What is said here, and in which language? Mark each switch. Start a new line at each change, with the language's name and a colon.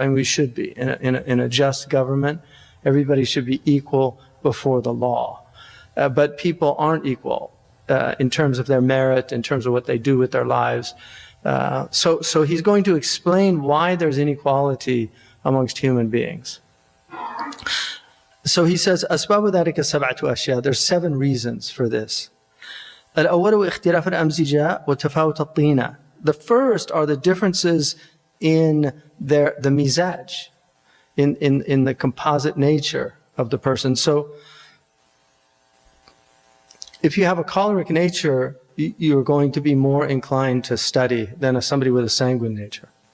English: I mean, we should be in a just government. Everybody should be equal before the law. But people aren't equal in terms of their merit, in terms of what they do with their lives. So He's going to explain why there's inequality amongst human beings. So He says,
Arabic: أسباب ذلك سبعة أشياء.
English: There's 7 reasons for this.
Arabic: الأول اختلاف الأمزجة وتفاوت الطينة.
English: The first are the differences in the mizaj, in the composite nature of the person. So if you have a choleric nature, you're going to be more inclined to study than somebody with a sanguine nature.